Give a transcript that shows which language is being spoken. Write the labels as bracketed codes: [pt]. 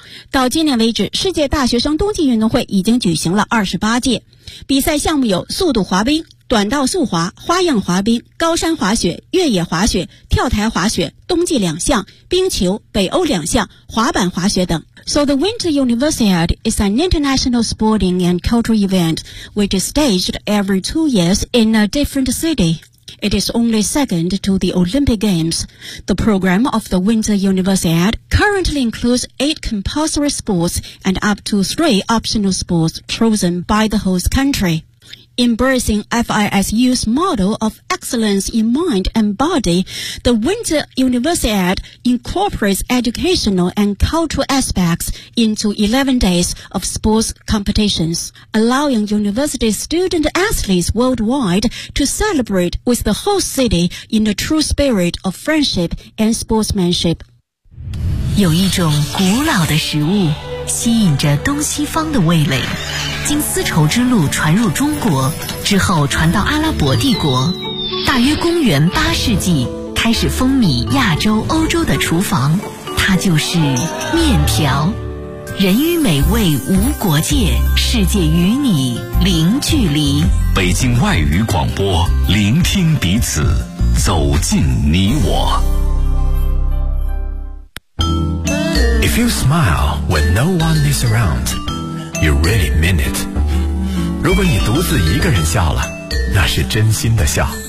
[zh] 到今年为止，世界大学生冬季运动会已经举行了28届。比赛项目有速度滑冰、短道速滑、花样滑冰、高山滑雪、越野滑雪、跳台滑雪、冬季两项、冰球、北欧两项、滑板滑雪等。 [en] So the Winter Universiade is an international sporting and cultural event which is staged every 2 years in a different city. It is only second to the Olympic Games. The program of the Winter Universiade currently includes 8 compulsory sports and up to 3 optional sports chosen by the host country. Embracing FISU's model of excellence in mind and body, the Winter Universiade incorporates educational and cultural aspects into 11 days of sports competitions, allowing university student athletes worldwide to celebrate with the whole city in the true spirit of friendship and sportsmanship. [zh] 有一种古老的食物吸引着东西方的味蕾，经丝绸之路传入中国之后传到阿拉伯帝国，大约公元八世纪开始风靡亚洲欧洲的厨房，它就是面条。人与美味无国界，世界与你零距离。北京外语广播，聆听彼此，走进你我。 [en] If you smile when no one is around, you really mean it. [zh] 如果你独自一个人笑了，那是真心的笑。